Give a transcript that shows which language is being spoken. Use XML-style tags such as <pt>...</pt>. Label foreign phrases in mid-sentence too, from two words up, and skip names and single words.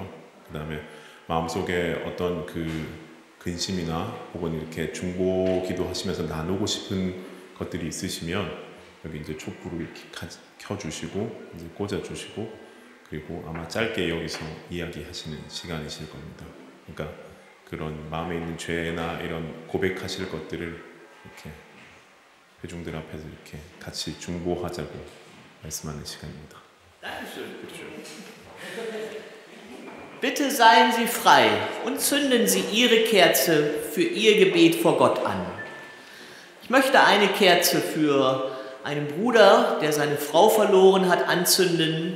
<ko>그 다음에 마음속에 어떤 그 근심이나 혹은 이렇게 중보기도 하시면서 나누고 싶은 것들이 있으시면 여기 이제 촛불을 이렇게 켜주시고 이제 꽂아주시고 그리고 아마 짧게 여기서 이야기하시는 시간이실 겁니다. 그러니까 그런 마음에 있는 죄나 이런 고백하실 것들을 이렇게 회중들 앞에서 이렇게 같이 중보하자고 말씀하는 시간입니다.</ko> <de>Bitte seien Sie frei und zünden Sie Ihre Kerze für Ihr Gebet vor Gott an. Ich möchte eine Kerze für einen Bruder, der seine Frau verloren hat, anzünden.</de>